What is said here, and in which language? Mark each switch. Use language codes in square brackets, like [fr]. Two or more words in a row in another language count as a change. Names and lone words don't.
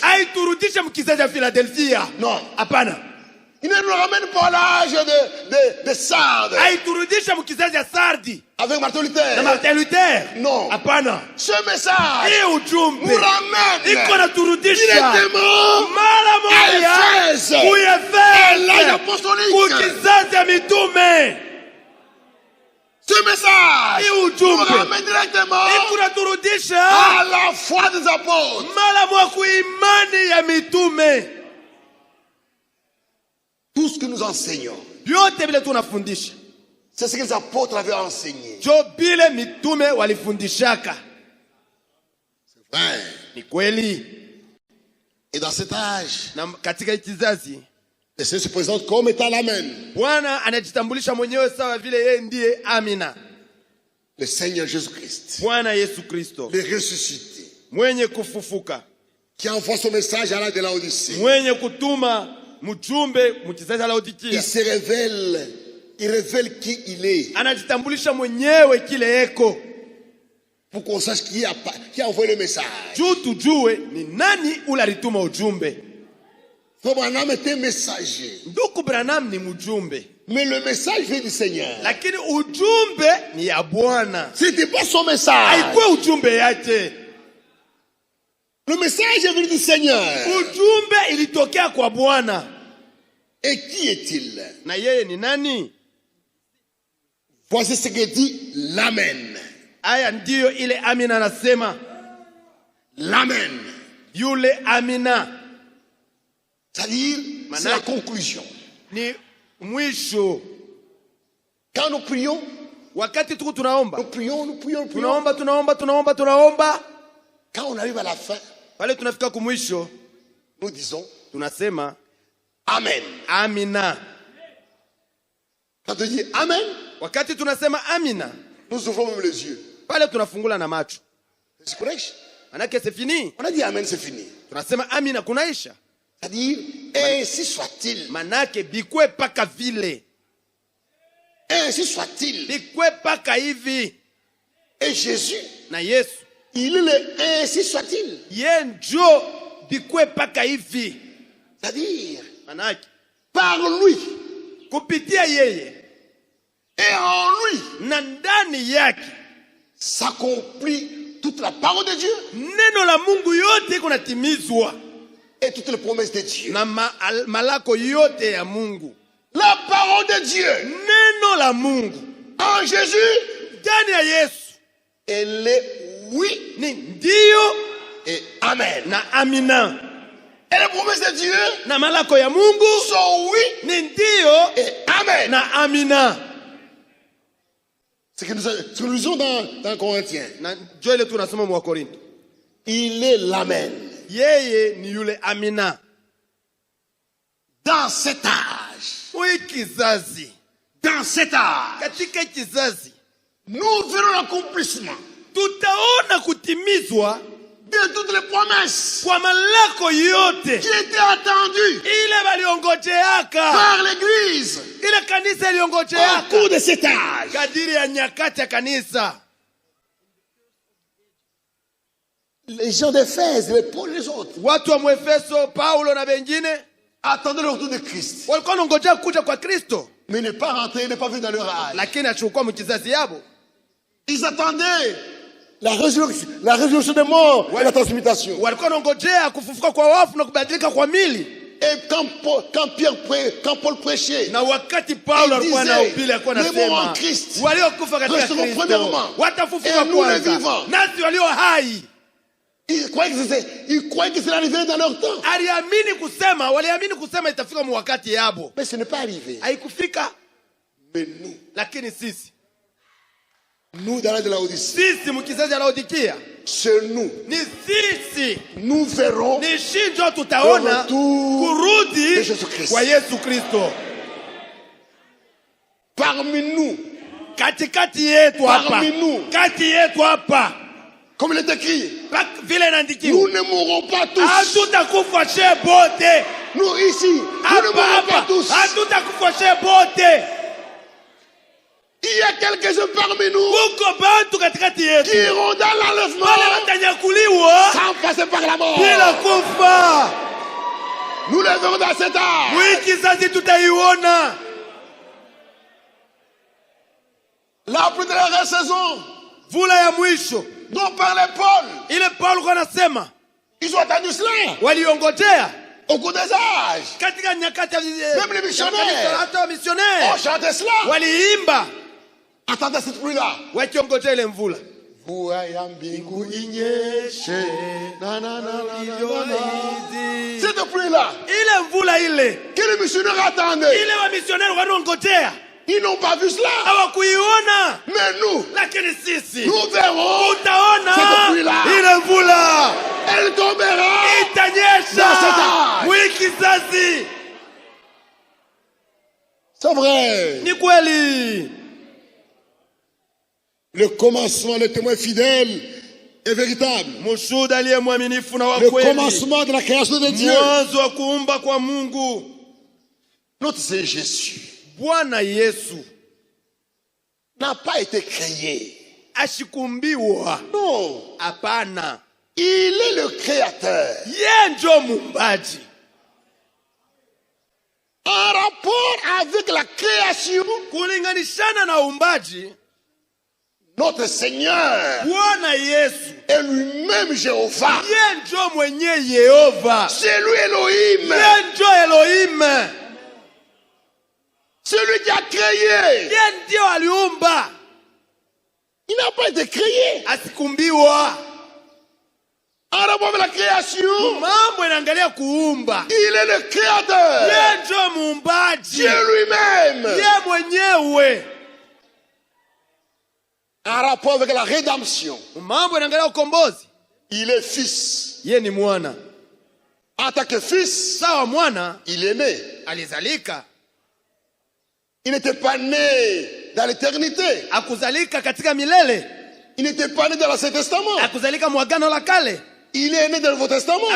[sw] haiturudishe mkizazi ya Philadelphia. [fr] Non. [sw] Hapana. [fr] Il ne nous ramène pas à l'âge de Sardes [sw] Haiturudishe mkizazi ya Sardi [fr] avec Martin [sw] na Luther. Martin Luther. [fr] Non. [sw] Hapana. [fr] Ce message [sw] Hii ujumbe [fr] nous ramène [sw] iko naturudisha [fr] directement [sw] mara moja [fr] à Éphèse, à l'âge [sw] kuefesa [fr] apostolique. [sw] kukizazi ya mitume. [fr] Ce message [sw] Hii [fr] nous [sw] ujumbe [fr] ramène directement [sw] iko naturudisha [fr] à la foi des apôtres. [sw] mara moja kuimani ya mitume. [fr] Tout ce que nous enseignons, [sw] Vyote vile tunafundisha [fr] c'est ce que les apôtres avaient enseigné. [sw] jo bile mitume walifundishaka. [fr] Ouais. [sw] Ni kweli. [fr] Et dans cet âge, [sw] Na katika hii kizazi [fr] le Seigneur se présente comme étant l'Amen. [sw] Bwana anajitambulisha mwenyewe sawa vile yeye ndiye Amina. [fr] Le Seigneur Jésus-Christ, [sw] Bwana Yesu Kristo [fr] le ressuscité, [sw] mwenye kufufuka, [fr] qui envoie son message à la de la Odyssée. [sw] mwenye kutuma mjumbe mkizazi la Laodikia. [fr] Il révèle qui il est, [sw] Anajitambulisha mwenyewe kile eko [fr] pour qu'on sache qui a envoyé le message. [sw] juu tujue ni nani ule alituma ujumbe. [fr] Frère Branham était messager, [sw] Ndugu Branham ni mjumbe, [fr] mais le message vient du Seigneur. [sw] lakini ujumbe ni ya Bwana. [fr] C'était pas son message. [sw] Haikuwa ujumbe yake. [fr] Le message est venu du Seigneur. [sw] Ujumbe ilitokea kwa Bwana. [fr] Et qui est-il? [sw] Na yeye ni nani? [fr] Voici ce que dit l'Amen. [sw] Aya ndiyo ile Amina anasema. [fr] L'Amen. [sw] Yule Amina [fr] C'est-à-dire, c'est la conclusion. [sw] ni mwisho. [fr] Quand nous prions, [sw] Wakati tuko tunaomba, [fr] nous prions. [sw] tunaomba. [fr] Quand on arrive à la fin, [sw] Pale tunafika kumwisho, [fr] nous disons [sw] tunasema [fr] Amen. [sw] Amina. [fr] Quand on dit Amen, [sw] Wakati tunasema Amina, [fr] nous ouvrons même les yeux. [sw] pale tunafungula na macho. [fr] C'est correct? Manake c'est fini. On a dit Amen, c'est fini. [sw] Tunasema Amina kunaisha. [fr] C'est-à-dire, ainsi soit-il. [sw] Manake bikwe paka vile. [fr] Ainsi soit-il. [sw] Bikwe paka hivi. [fr] Et Jésus, [sw] Na Yesu, [fr] il est le ainsi soit-il. [sw] ye njo bikwe paka hivi. [fr] C'est-à-dire, [sw] Manake [fr] par lui [sw] kupitia yeye [fr] et en lui [sw] na ndani yake [fr] s'accomplit toute la parole de Dieu [sw] neno la Mungu yote iko natimizwa [fr] et toutes les promesses de Dieu. [sw] na malako yote ya Mungu. [fr] La parole de Dieu [sw] Neno la Mungu [fr] en Jésus, [sw] ndani ya Yesu [fr] elle est oui [sw] ni ndio [fr] et Amen. [sw] na amina, [fr] Et les promesses de Dieu [sw] na malako ya Mungu [fr] sont oui [sw] ni ndio [fr] et Amen. [sw] na amina. [fr] Ce que nous lisons dans Corinthiens. [sw] Na njo ile tunasoma mwa Korinto, [fr] Il est l'Amen. [sw] yeye ni yule amina. [fr] Dans cet âge, [sw] Huyu kizazi, [fr] dans cet âge, [sw] katika kizazi [fr] nous verrons l'accomplissement [sw] tutaona kutimizwa [fr] de toutes les promesses [sw] kwa malako yote [fr] qui étaient attendues [sw] ile baliongojeaka [fr] par l'Église [sw] ile kanisa [fr] au [sw] iliongojeaka [fr] cours de cet âge. [sw] kadiri ya nyakati ya kanisa. [fr] Les gens d'Éphèse, les Paul, les autres, [sw] Watu wa Mwefeso, Paulo na wengine [fr] attendaient le retour de Christ, [sw] walikuwa wanangojea kuja kwa Kristo, [fr] mais n'est pas rentré, n'est pas venu dans leur âge. [sw] lakini achukua mkizazi yabo. [fr] Ils attendaient la résurrection des morts et la transmutation. [sw] Walikuwa wanangojea kufufuka kwa wafu na kubadilika kwa mili. [fr] Et quand Paul prêchait, [sw] Na wakati Paulo alikuwa anahubiri alikuwa anasema waliokufa katika Kristo watafufuka kwanza, nasi walio hai. [fr] ils croyaient que c'est arrivé dans leur temps. [sw] Waliamini kusema itafika mu wakati yabo. [fr] Mais ce n'est pas arrivé. [sw] Haikufika. [fr] Mais nous, [sw] Lakini sisi [fr] dans la de Laodicée, [sw] sisi mkizazi ya Laodikia, [fr] c'est nous. [sw] ni sisi [fr] Nous verrons [sw] ni shinjo tutaona kurudi [fr] de Jésus-Christ. [sw] kwa Yesu Kristo [fr] Parmi nous, [sw] katikati yetu hapa, [fr] Parmi nous. [sw] kati yetu hapa, [fr] comme il est écrit, [sw] vile inaandikiwa, [fr] nous ne mourrons pas tous. [sw] hatutakufa she bote [fr] Nous ici, nous ne mourrons [sw] hapa [fr] pas [sw] hapa, [fr] tous. [sw] hatutakufa she bote. [fr] Il y a quelques-uns parmi nous [sw] Kuko bantu katikati yetu [fr] qui iront dans l'enlèvement [sw] wale watanyakuliwa [fr] sans passer par la mort. [sw] bila kufa. [fr] Nous les verrons dans cet âge. [sw] Wiki zazi tutaiona [fr] La plus de la saison [sw] vula ya mwisho [fr] dont parlait Paul. [sw] ile Paulo kwa anasema [fr] Ils ont attendu cela [sw] waliongojea [fr] au cours des âges. [sw] katika nyakati ya [fr] Même les missionnaires [sw] hata misionnaire [fr] ont chanté cela. [sw] waliimba [fr] Attendez cette pluie-là. [sw] wakiongojea ile mvula. Mvua ya mbingu inyeshe. Na, na, na, na, na, na. [fr] Cette pluie-là [sw] Ile mvula ile [fr] que les missionnaires attendaient. [sw] ile wa misionnaire wanaongojea [fr] Ils n'ont pas vu cela. [sw] hawakuiona, [fr] Mais nous, [sw] lakini sisi [fr] nous verrons [sw] utaona [fr] cette pluie-là. [sw] ile mvula [fr] Elle tombera. [sw] itanyesha [fr] Dans cet âge. [sw] wiki zazi. [fr] C'est vrai. [sw] Ni kweli [fr] Le commencement, le témoin fidèle est véritable. [sw] mshuhuda aliye mwaminifu na wa [fr] Le [sw] kweli, [fr] commencement de la création de Dieu. [sw] mwanzo wa kuumba kwa Mungu. [fr] Notre Seigneur Jésus [sw] Bwana Yesu [fr] n'a pas été créé. [sw] ashikumbiwa, [fr] Non. [sw] hapana, [fr] Il est le créateur. [sw] yeye ndio muumbaji. [fr] En rapport avec la création, [sw] Kulinganishana na uumbaji, [fr] notre Seigneur [sw] Bwana Yesu [fr] est lui-même Jéhovah. [sw] yeye ndio mwenye Yehova, [fr] C'est lui Elohim. [sw] yeye ndio Elohim, [fr] C'est lui qui a créé. [sw] yeye ndio aliumba, [fr] Il n'a pas été créé. [sw] asikumbiwa. [fr] En rapport avec la création, [sw] Mambo inaangalia kuumba, [fr] il est le créateur. [sw] yeye ndio muumbaji, [fr] Dieu lui-même. [sw] yeye mwenyewe. [fr] En rapport avec la rédemption, [sw] Mambo inaangalia ukombozi, [fr] il est fils. [sw] yeye ni mwana. [fr] En tant que fils, [sw] Sawa mwana [fr] il est né. [sw] alizalika, [fr] Il n'était pas né dans l'éternité. [sw] akuzalika katika milele, [fr] Il n'était pas né dans l'Ancien Testament. [sw] akuzalika mwagano la kale, [fr] Il est né dans le Nouveau Testament.